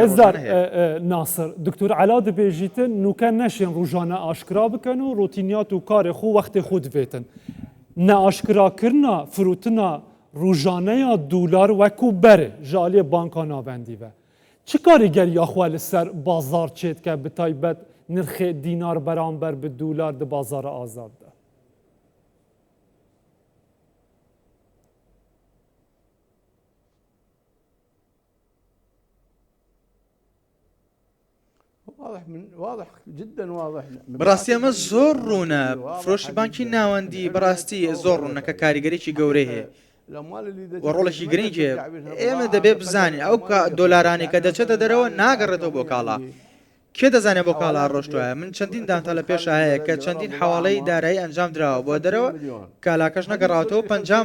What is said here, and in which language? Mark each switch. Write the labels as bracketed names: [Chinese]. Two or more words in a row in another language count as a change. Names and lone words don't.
[Kurdish] ڕێزدار ناسر دکتۆر علا دەبێژیتن نوکە نەشێن ڕوژانە ئاشکرا بکەن و ڕۆتینیات و کارێ خۆ وەختی خۆ دەبێتن نەئاشکراکردنا فروتنا ڕوژانەیە دولار وەکو بەرێ ژالێ بانکا ناوەندی بە چ کاریگەری یاخوا لەسەر بازار چێت کە بتایبەت نرخێ دینار بەرامبەر بە دولار دە بازارە ئازاددا [Arabic] واضح جدا واضح [Central Kurdish] بەڕاستی ئەمە زۆر ڕوونە فرۆشی بانکی ناوەندی بەڕاستی زۆر ڕوونەکە کاریگەرێکی گەورەی هەیە وەڕۆڵێکی گرنگێ ئێمە دەبێ بزانین ئەو دۆلارانی کە دەچێتە دەرەوە ناگەڕێتەوە بۆ کاڵا کێ دەزانێت بۆ کاڵا ڕۆشتووە من چەندین دانتا لە پێش هەیە کە چەندین حواڵەی دارایی ئەنجام درراوە بۆ دەرەوە کالاکەش نەگەڕاتەوە 50